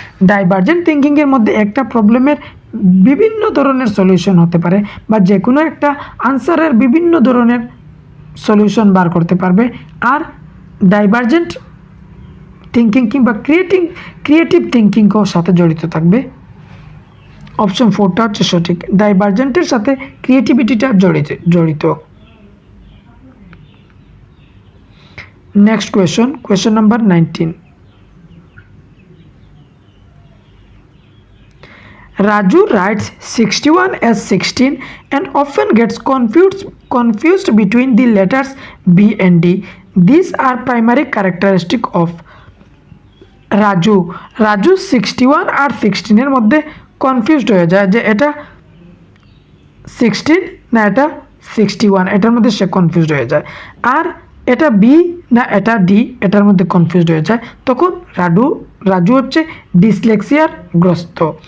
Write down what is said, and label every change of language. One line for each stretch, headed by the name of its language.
Bangla: Divergent থিঙ্কিংয়ের মধ্যে একটা প্রবলেমের বিভিন্ন ধরনের সলিউশন হতে পারে, বা যে কোনো একটা আনসারের বিভিন্ন ধরনের সলিউশন বার করতে পারবে, আর ডাইভার্জেন্ট থিঙ্কিং কিংবা ক্রিয়েটিভ থিঙ্কিংও সাথে জড়িত থাকবে, অপশন 4টা হচ্ছে সঠিক। ডাইভার্জেন্টের সাথে ক্রিয়েটিভিটিটা জড়িত।
English: Next question, question number 19. Raju writes 61 as 16 and often gets confused between the letters B and D. These are primary characteristic of
Bangla: Raju Raju 61 আর 16 এর মধ্যে কনফিউজড হয়ে যায় যে এটা 16 না এটা 61, এটার মধ্যে সে কনফিউজড হয়ে যায়। আর এটা বি না এটা ডি, এটার মধ্যে কনফিউজড হয়ে যায়। তখন রাজু হচ্ছে ডিসলেক্সিয়ার গ্রস্ত।